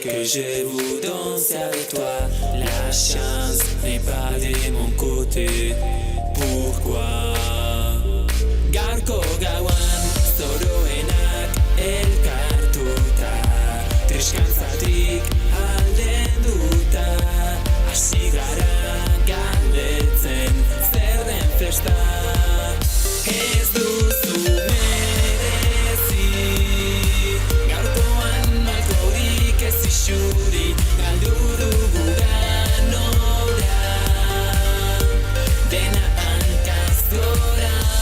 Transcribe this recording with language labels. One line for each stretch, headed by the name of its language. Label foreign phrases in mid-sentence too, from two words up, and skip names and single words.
French: je veux danser avec toi. La chance n'est pas de mon côté. Pourquoi?
Basque: Gaurko gauan zoroenak elkartuta, triskantzatik aldenduta, hasi gara galdetzen zer den festa. Ez duzu merezi, gaurkoan malkorik ez isuri, galdu dugu ganora, dena hankaz gora.